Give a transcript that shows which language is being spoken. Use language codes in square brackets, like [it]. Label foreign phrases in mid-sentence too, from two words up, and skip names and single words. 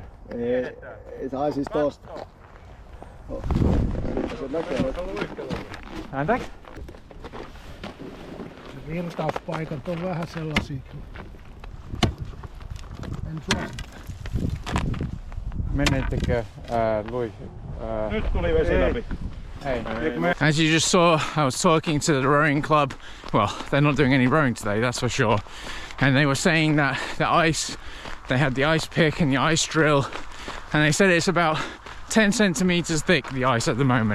[fi] Ei se siis tosta. Se näkee. Anteeksi? Virtauspaikat on vähän sellaisia. En suosittu. Menettekö Nyt tuli vesi läpi. [en] Hey. As you just saw, I was talking to the rowing club. Well, they're not doing any rowing today, that's for sure. And they were saying that the ice, they had the ice pick and the ice drill, and they said it's about 10 centimeters thick, the ice at the moment.